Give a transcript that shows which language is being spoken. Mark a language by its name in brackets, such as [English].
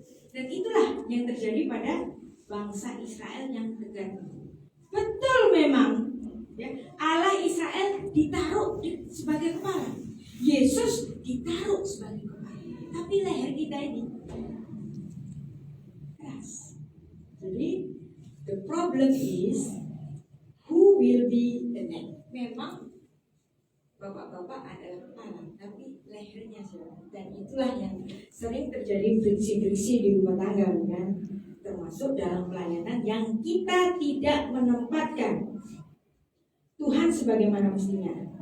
[Indonesian] Dan itulah yang terjadi pada bangsa Israel yang tegar. Betul memang ya, Allah Israel ditaruh sebagai kepala, Yesus ditaruh sebagai kepala, tapi leher kita ini keras. Jadi [English] the problem is who will be the neck. [Indonesian] Memang bapak-bapak adalah kepala, tapi lehernya siapa? Dan itulah yang sering terjadi friksi-friksi di rumah tangga kan? Termasuk dalam pelayanan yang kita tidak menempatkan Tuhan sebagaimana mestinya.